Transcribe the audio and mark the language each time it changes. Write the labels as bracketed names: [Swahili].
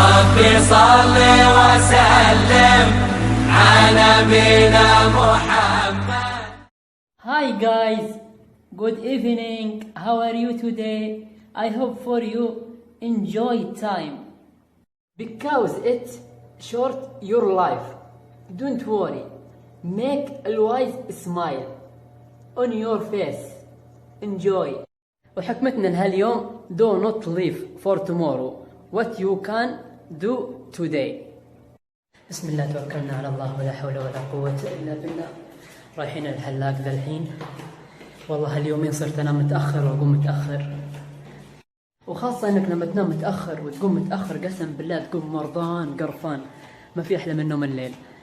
[Arabic] ربي صل وسلم على نبينا محمد. [English] Hi guys, good evening. How are you today? I hope for you enjoy time because it short your life. Don't worry. Make always smile on your face. Enjoy. [Arabic] وحكمتنا لهاليوم [English] do not live for tomorrow. What you can do today. [Arabic] بسم الله توكلنا على الله ولا حول ولا قوة إلا بالله. رايحين الحلاق ذا الحين. والله اليومين صرت أنام متأخر وأقوم متأخر. وخاصة إنك لما تنام متأخر وتقوم متأخر قسم بالله تقوم مرضان قرفان. ما في أحلى من نوم الليل.